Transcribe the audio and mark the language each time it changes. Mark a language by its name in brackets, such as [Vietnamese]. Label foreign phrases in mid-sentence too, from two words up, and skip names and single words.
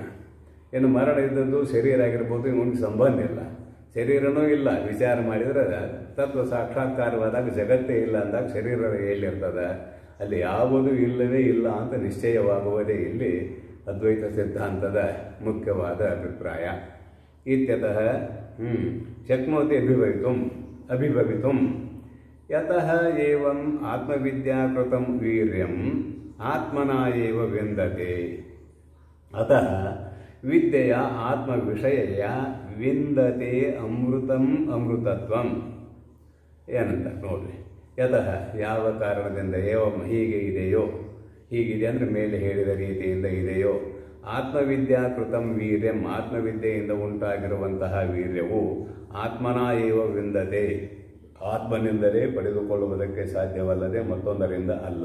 [Kannada] ಇನ್ನು ಮರಣ ಇದ್ದದ್ದು ಶರೀರ ಆಗಿರ್ಬೋದು, ಇವನಿಗೆ ಸಂಬಂಧ ಇಲ್ಲ, ಶರೀರನೂ ಇಲ್ಲ. ವಿಚಾರ ಮಾಡಿದರೆ ತತ್ವ ಸಾಕ್ಷಾತ್ಕಾರವಾದಾಗ ಜಗತ್ತೇ ಇಲ್ಲ ಅಂದಾಗ ಶರೀರ ಎಲ್ಲಿರ್ತದೆ? ಅಲ್ಲಿ ಯಾವುದೂ ಇಲ್ಲವೇ ಇಲ್ಲ ಅಂತ ನಿಶ್ಚಯವಾಗುವುದೇ ಇಲ್ಲಿ ಅದ್ವೈತ ಸಿದ್ಧಾಂತದ ಮುಖ್ಯವಾದ ಅಭಿಪ್ರಾಯ. [Sanskrit] ಇತ್ಯತಃ ಶಕ್ನೋತಿ ಅಭಿಭವಿತುಂ ಯತಃ ಏವಂ ಆತ್ಮವಿದ್ಯಾಕೃತಂ ವೀರ್ಯಂ ಆತ್ಮನಾ ಏವ ವಿಂದತೆ. ಅತಃ ವಿದ್ಯೆಯ ಆತ್ಮವಿಷಯ ವಿಂದತೆ ಅಮೃತತ್ವಂ. [Kannada] ಏನಂತ ನೋಡ್ರಿ. ಯತಃ ಯಾವ ಕಾರಣದಿಂದ, ಏವಂ ಹೀಗೆ ಇದೆಯೋ, ಹೀಗಿದೆ ಅಂದರೆ ಮೇಲೆ ಹೇಳಿದ ರೀತಿಯಿಂದ ಇದೆಯೋ, [Sanskrit] ಆತ್ಮವಿದ್ಯಾಕೃತಂ ವೀರ್ಯಂ [Kannada] ಆತ್ಮವಿದ್ಯೆಯಿಂದ ಉಂಟಾಗಿರುವಂತಹ ವೀರ್ಯವು [Sanskrit] ಆತ್ಮನಾ ಏವ ವಿಂದತೆ [Kannada] ಆತ್ಮನಿಂದಲೇ ಪಡೆದುಕೊಳ್ಳುವುದಕ್ಕೆ ಸಾಧ್ಯವಲ್ಲದೆ ಮತ್ತೊಂದರಿಂದ ಅಲ್ಲ.